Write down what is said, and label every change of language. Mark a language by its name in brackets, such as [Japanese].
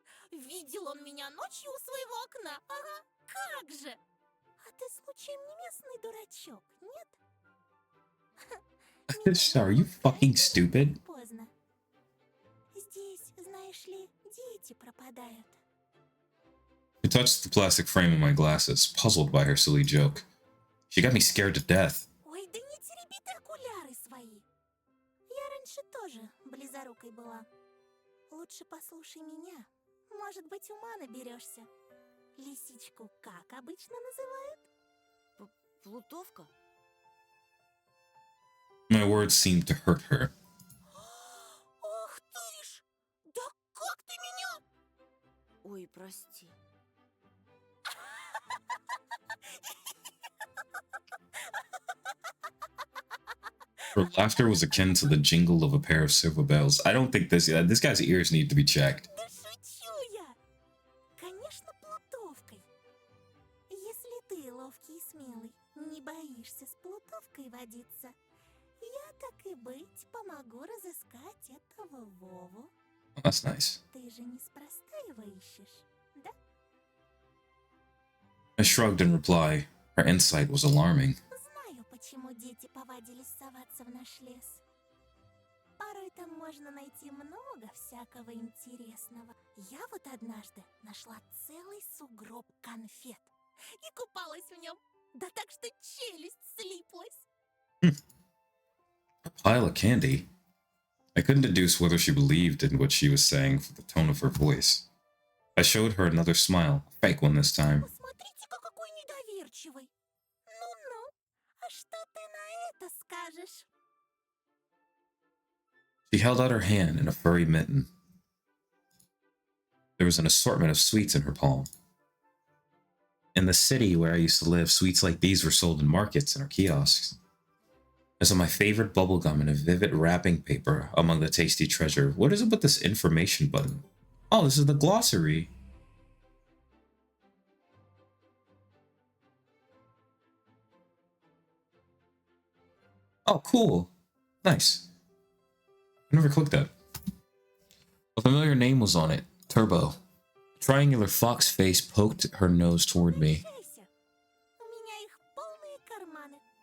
[Russian] Видел он меня ночью у своего окна? Ага, как же! А ты случаем не местный дурачок, нет? [English] Are you fucking stupid? [Russian] Поздно. Здесь, знаешь ли, дети пропадают. [English] I touched the plastic frame of my glasses, puzzled by her silly joke. She got me scared to death. [Russian] Ой, да не тереби ты окуляры свои. Я раньше тоже близорукой была. Лучше послушай меня. Может быть, ума наберешься. Лисичку как обычно называют? Плутовка? [English] My words seemed to hurt her. [Russian] Ох ты ж! Да как ты меня? Ой, прости. [English] Her laughter was akin to the jingle of a pair of silver bells. I don't think this guy's ears need to be checked. [Russian] Да шучу я! Конечно, плутовкой. Если ты ловкий и смелый, не боишься с плутовкой водиться, я, так и быть, помогу разыскать этого Вову. [English] Oh, that's nice. [Russian] Ты же неспроста его ищешь, да? [English] I shrugged in reply. Her insight was alarming. [Russian] Знаю, почему дети повадились соваться в наш лес. Порой там можно найти много всякого интересного. Я вот однажды нашла целый сугроб конфет и купалась в нем. Да так что челюсть слиплась. [English] A pile of candy? I couldn't deduce whether she believed in what she was saying from the tone of her voice. I showed her another smile, a fake one this time. [Russian] Посмотрите-ка, какой недоверчивый. Ну-ну, а что ты на это скажешь? [English] held out her hand in a furry mitten. There was an assortment of sweets in her palm. In the city where I used to live, sweets like these were sold in markets and our kiosks. I saw my favorite bubblegum in a vivid wrapping paper among the tasty treasure. What is it with this information button? Oh, this is the glossary. Oh, cool. Nice. I never clicked that. A familiar name was on it. Turbo. A triangular fox face poked her nose toward me. [Russian] Обращайся. У меня их полные карманы.